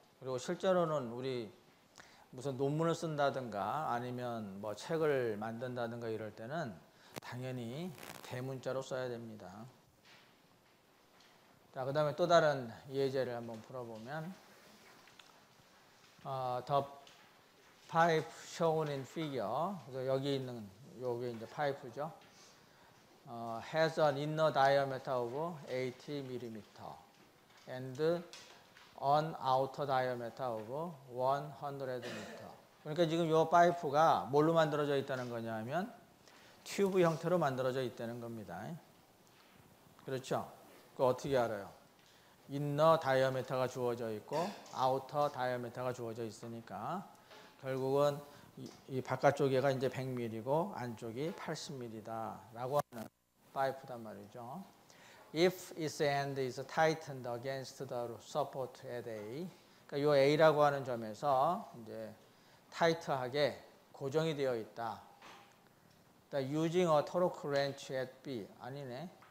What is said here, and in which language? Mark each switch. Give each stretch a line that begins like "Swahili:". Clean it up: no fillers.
Korean: 그리고 실제로는 우리 무슨 논문을 쓴다든가 아니면 뭐 책을 만든다든가 이럴 때는 당연히 대문자로 써야 됩니다. 자, 그 다음에 또 다른 예제를 한번 풀어보면
English: The pipe shown in figure
Korean: 그래서 여기 있는 요게 이제 파이프죠.
English: has an inner diameter of 80mm and an outer diameter of 100m.
Korean: 그러니까 지금 이 파이프가 뭘로 만들어져 있다는 거냐면 튜브 형태로 만들어져 있다는 겁니다. 그렇죠? 그거 어떻게 알아요? 인너 다이아메터가 주어져 있고 아우터 다이아메터가 주어져 있으니까 결국은 이 바깥쪽에가 이제 100mm고 안쪽이 80mm다 라고 하는 파이프단 말이죠.
English: If its end is tightened against the support at A,
Korean: 그러니까 이 A라고 하는 점에서 이제 타이트하게 고정이 되어 있다.
English: Using a torque wrench at B
Korean: 아니네.